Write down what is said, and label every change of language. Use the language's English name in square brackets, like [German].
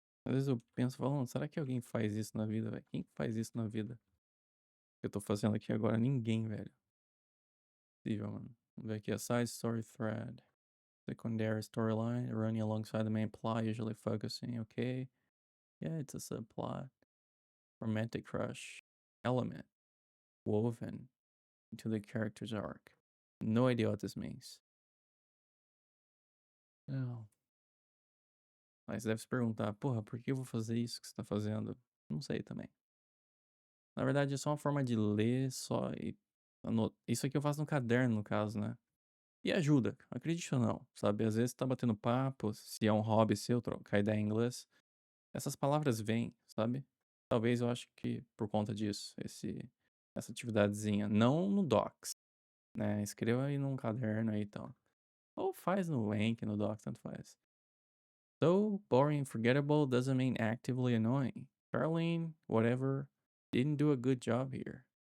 [Portuguese] Às vezes eu penso, falando, será que alguém faz isso na vida, velho? Quem que faz isso na vida? Que eu tô fazendo aqui agora? Ninguém, velho. Possível, mano. Vamos ver aqui a side story thread. [English] Secondary storyline running alongside the main plot, usually focusing. Okay. Yeah, it's a subplot. Romantic crush element woven into the character's arc. No idea what this means. [Portuguese] Não. Mas deve se perguntar, porra, por que eu vou fazer isso que você tá fazendo? Não sei também. Na verdade, é só uma forma de ler só e. Isso aqui eu faço no caderno, no caso, né? E ajuda, acredite ou não, sabe? Às vezes tá batendo papo, se é um hobby seu, trocar ideia em inglês. Essas palavras vêm, sabe? Talvez eu acho que por conta disso, essa atividadezinha. Não no Docs, né? Escreva aí num caderno aí e tal. Ou faz no Anki, no Docs, tanto faz. [English] So boring and forgettable doesn't mean actively annoying. Charlene, whatever, didn't do a good job here.